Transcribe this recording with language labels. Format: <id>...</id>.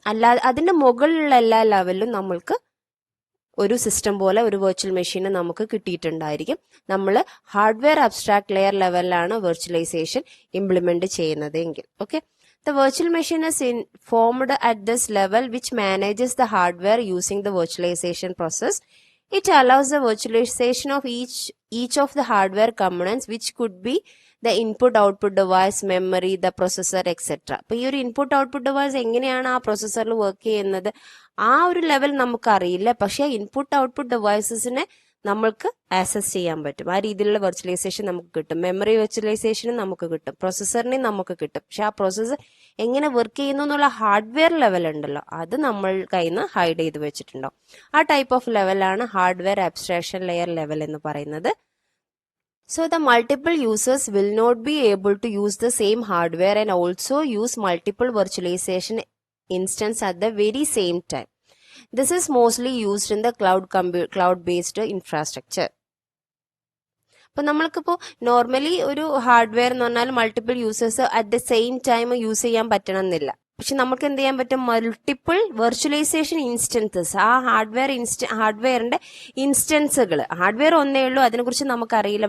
<ml>അല്ലാതെ അതിന്റെ മുകളിലുള്ള എല്ലാ ലെവലിലും നമ്മൾക്ക് ഒരു സിസ്റ്റം പോലെ ഒരു വെർച്വൽ മെഷീന് നമുക്ക് കിട്ടിയിട്ടുണ്ടായിരിക്കും. നമ്മൾ ഹാർഡ്വെയർ അബ്സ്ട്രാക്ട് ലെയർ ലെവലിലാണ് വെർച്വലൈസേഷൻ ഇംപ്ലിമെന്റ് ചെയ്യുന്നത് എങ്കിൽ.</ml> <en>Okay, the virtual machine is formed at this level which manages the hardware using the virtualization process. It allows the virtualization of each of the hardware components which could be the input output device, memory, the processor, etc.</en> <ml>അപ്പോൾ ഈ ഒരു input output device എങ്ങനെയാണ് ആ പ്രൊസസ്സറിൽ work ചെയ്യുന്നത് ആ ഒരു level നമുക്കറിയില്ല. പക്ഷേ ഇൻപുട്ട് ഔട്ട്പുട്ട് ഡിവൈസസിനെ നമ്മൾക്ക് ആക്സസ് ചെയ്യാൻ പറ്റും. ആ രീതിയിലുള്ള വെർച്വലൈസേഷൻ നമുക്ക് കിട്ടും. മെമ്മറി വെർച്വലൈസേഷനും നമുക്ക് കിട്ടും, പ്രൊസസ്സറിനെയും നമുക്ക് കിട്ടും. പക്ഷെ ആ പ്രോസസ്സർ എങ്ങനെ വർക്ക് ചെയ്യുന്നു എന്നുള്ള ഹാർഡ്വെയർ ലെവൽ ഉണ്ടല്ലോ, അത് നമ്മൾ കയ്യിൽ നിന്ന് ഹൈഡ് ചെയ്ത് വെച്ചിട്ടുണ്ടാവും. ആ ടൈപ്പ് ഓഫ് ലെവലാണ് ഹാർഡ്വെയർ അബ്സ്ട്രാക്ഷൻ ലെയർ ലെവൽ എന്ന് പറയുന്നത്.</ml> <en>So the multiple users will not be able to use the same hardware and also use multiple virtualization instance at the very same time. This is mostly used in the cloud-based infrastructure.</en> <ml>അപ്പോൾ നമ്മൾക്കിപ്പോൾ normally ഒരു hardware എന്ന് പറഞ്ഞാൽ</ml> <en>multiple users at the same time</en> <ml>use ചെയ്യാൻ പറ്റണം എന്നില്ല. പക്ഷെ നമുക്ക് എന്ത് ചെയ്യാൻ പറ്റും, മൾട്ടിപ്പിൾ വെർച്വലൈസേഷൻ ഇൻസ്റ്റൻസസ്, ആ ഹാർഡ്വെയറിന്റെ ഇൻസ്റ്റൻസുകൾ, ഹാർഡ്വെയർ ഒന്നേ ഉള്ളൂ, അതിനെക്കുറിച്ച് നമുക്കറിയില്ല.</ml>